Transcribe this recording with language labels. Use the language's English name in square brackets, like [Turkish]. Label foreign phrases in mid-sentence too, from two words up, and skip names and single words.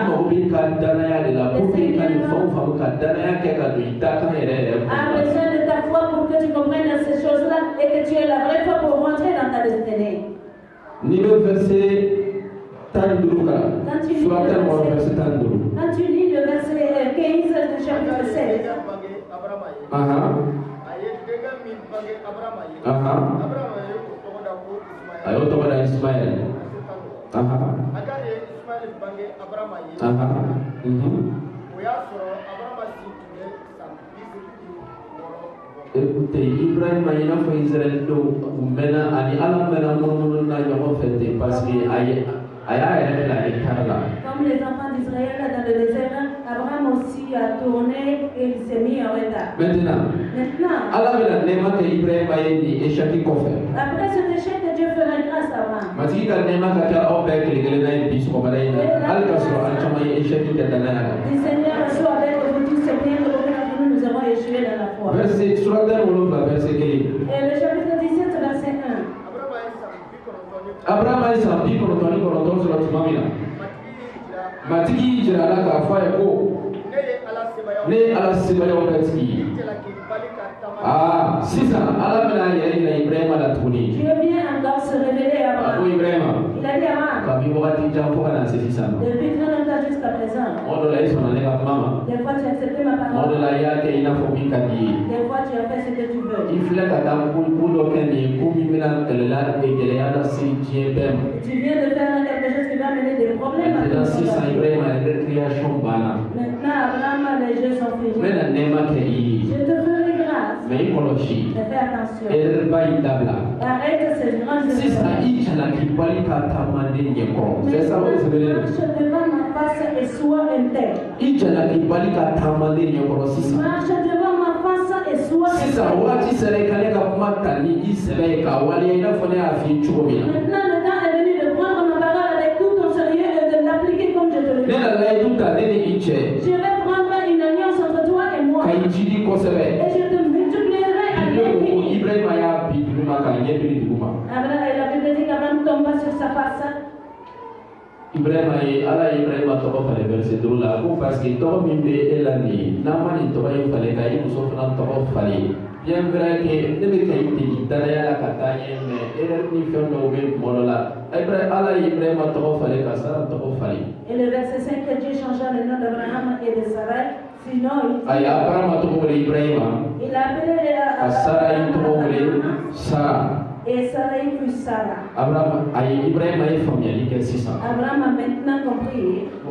[French] A besoin de ta foi pour que tu comprennes ces choses-là et que tu aies la vraie foi pour rentrer dans ta destinée. Quand tu lis le verset 15 du chapitre 16, [Bambara] ayo tɔgɔ da Ismaël. Écoutez, Ibrahim a n'a fɔ Israël dɔw u mɛnna ani Ala mɛnna munumunu na ɲɔgɔn fɛ ten [French] parce que [Bambara] a y'a yɛrɛ bila hectare la. [French] Comme les enfants d'Israël dans le désert, Abraham aussi a tourné et il s'est mis en retard. Maintenant, [Bambara] Ala bɛna nɛɛma kɛ Ibrahim ye ni échec kɔfɛ. [French] Après cet échec, Dieu fera grâce à Abraham. [Bambara] Matigi ka nɛɛma ka kɛ aw bɛɛ kelen-kelen na ye bi sɔgɔmada in na hali ka sɔrɔ an caman ye échec kɛ danaya la. [French] Le Seigneur soit avec vous tous, c'est bien que nous avons échoué dans la foi. Verset Suraten 7 verset 1. Et le chapitre 17 verset 1. [Bambara] Abraham a san 99 sɔrɔ tuma min na matigi jira la k'a fɔ a ye ko ne ye Ala sebayaw bɛ tigi ye. Sisan Ala bɛna yɛrɛ yira Ibrahima la tuguni. [French] Dieu vient encore se révéler à Abraham. [Bambara] A ko Ibrahima. [French] Il a dit à Abraham. [Bambara] Kabini wagati jan fo ka na se sisan. [French] Depuis très longtemps jusqu'à présent. [Bambara] Tuma dɔ la i sɔnna ne ka kuma ma. [French] Des fois tu as accepté ma [Bambara] Tuma [French] parole. [Bambara] dɔ la i y'a kɛ i n'a fɔ min ka di ye. [French] Des fois tu as fait ce que tu veux. [Bambara] I filɛ ka taa ko dɔ kɛ nin ye ko min bɛna gɛlɛya lase diɲɛ bɛɛ ma. [French] Tu viens de faire quelque chose qui va mener des problèmes à Maintenant tout le [Bambara] sisan [French] monde. [Bambara] Ibrahima yɛrɛ création banna. [French] Maintenant Abraham, les jeux sont [Bambara] N [French] finis. [Bambara] bɛna nɛɛma kɛ i ye. [French] Je te ferai grâce. [Bambara] Mais i kɔlɔsi. [French] Mais fais attention. [Bambara] Erreur in dabila. [French] Arrête ces grandes [Bambara] Sisan i jalaki bali ka taamaden ɲɛkɔrɔ. [French] C'est ça [Bambara] o sɛbɛnnen [French] Marche devant ma face et sois intègre. [Bambara] I jalaki bali ka taamaden ɲɛkɔrɔ sisan. [French] Marche devant ma face et sois [Bambara] Sisan [French] intègre. [Bambara] waati sera i ka ne ka kuma ta ni i sɛbɛ ye k'a waleya i n'a fɔ ne y'a f'i ye cogo min na. [French] Maintenant le temps est venu de prendre ma parole avec tout ton sérieux et de l'appliquer comme je te le dis. [Bambara] Ne na layidu ta ne ni i cɛ. [French] Je vais prendre une alliance entre toi et moi. [Bambara] Ka i jidi kosɛbɛ. [French] Et je te multiplierai à l'infini. [Bambara] Ibrahima y'a bi duguma k'a ɲɛ biri duguma. [French] La Bible dit qu'Abraham tomba sur sa face. [Bambara] Ibrahima ye Ala ye Ibrahima tɔgɔ falen verset 2 la ko [French] parce que [Bambara] tɔgɔ min bɛ e la nin ye n'a ma nin tɔgɔ in falen ka i muso fana tɔgɔ falen [French] bien vrai que [Bambara] ne bɛ ka i degi danaya la ka taa ɲɛ [French] mais erreur [Bambara] ni fɛn dɔw bɛ tuma dɔ la Ala ye Ibrahima tɔgɔ falen ka Sara tɔgɔ falen. [French] Et le verset 5 que Dieu changea le nom d'Abraham et de Sarai. Sinon, [Bambara] Ayi Abrahama tɔgɔ wele Ibrahima. [French] il a appelé [Bambara] Ka Sara in tɔgɔ wele Sara. [French] Sarah. Abraham a maintenant compris.